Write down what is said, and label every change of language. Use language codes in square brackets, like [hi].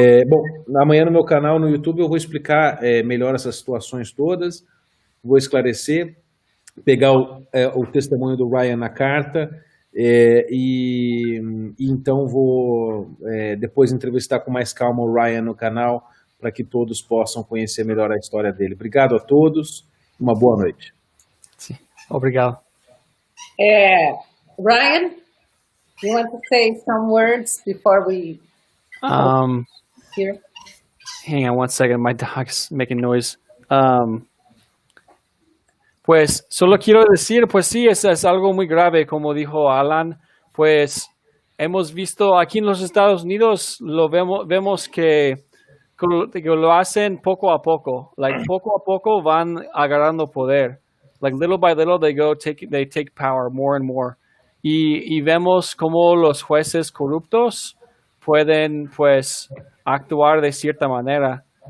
[pt] Bom, amanhã no meu canal no YouTube eu vou explicar melhor essas situações todas, vou esclarecer, pegar o testemunho do Ryan na carta e então vou depois entrevistar com mais calma o Ryan no canal para que todos possam conhecer melhor a história dele. Obrigado a todos, uma boa noite. Sí. Obrigado. [en] Ryan, you want to say some words before we here? Hang on one second, my dog's making noise. [es] Pues solo quiero decir, pues sí, es algo muy grave, como dijo Alan. Pues hemos visto aquí en los Estados Unidos, vemos que lo hacen poco a poco. Like poco a poco van agarrando poder. [en] Like little by little they take power more and more. [es] Y vemos cómo los jueces corruptos pueden pues actuar de cierta manera.